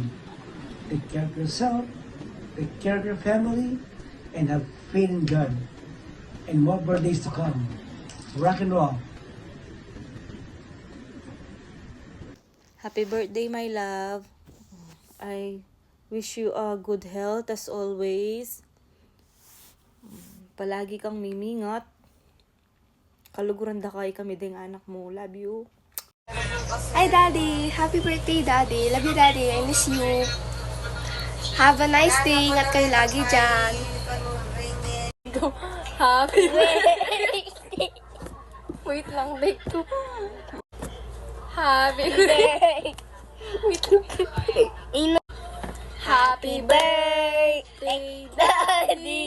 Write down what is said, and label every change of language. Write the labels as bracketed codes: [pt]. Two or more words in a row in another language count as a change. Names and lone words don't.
[en] Take care of yourself, take care of your family, and have faith in God. And more birthdays to come. Rock and roll. Happy birthday, my love. I wish you a good health as always. [pam] Palagi kang mimingat. Kaluguran da kay kami ding anak mo. [en] Love you. Hi, Daddy. Happy birthday, Daddy. Love you, Daddy. I miss you. Have a nice day. [tl] Ingat kayo lagi dyan. [en] Happy birthday. Wait lang, wait ko. Happy birthday. Wait lang. Happy birthday, Daddy.